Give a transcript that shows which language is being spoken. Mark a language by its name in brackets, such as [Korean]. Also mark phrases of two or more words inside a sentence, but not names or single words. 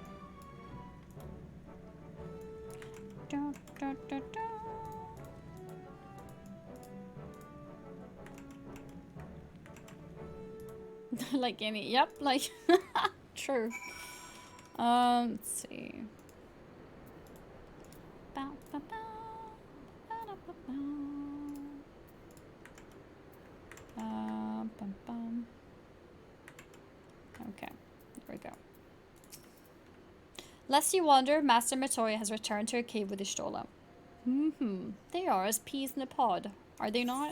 [English] Da, da, da, da. Like any, yep, like, true. Let's see. Bow, bow, bow. Ba-da-ba-bow. Bum, bum. Okay, there we go. Lest you wonder, Master Matoya has returned to her cave with Ishtola. They are as peas in a pod, are they not?